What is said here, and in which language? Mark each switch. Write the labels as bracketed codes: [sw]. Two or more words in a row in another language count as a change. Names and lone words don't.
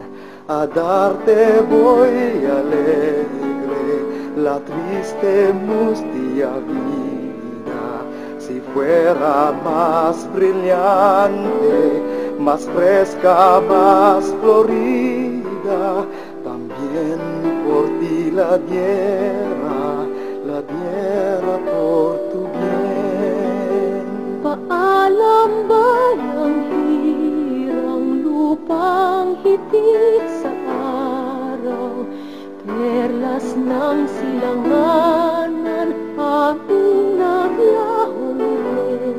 [es] A darte voy alegre la triste mustia vida, si fuera más brillante, más fresca, más florida, también por ti la diera por tu bien. [tl] Paalam bayang hirang lupang hitik sa araw, perlas ng silanganan aming naglahulin.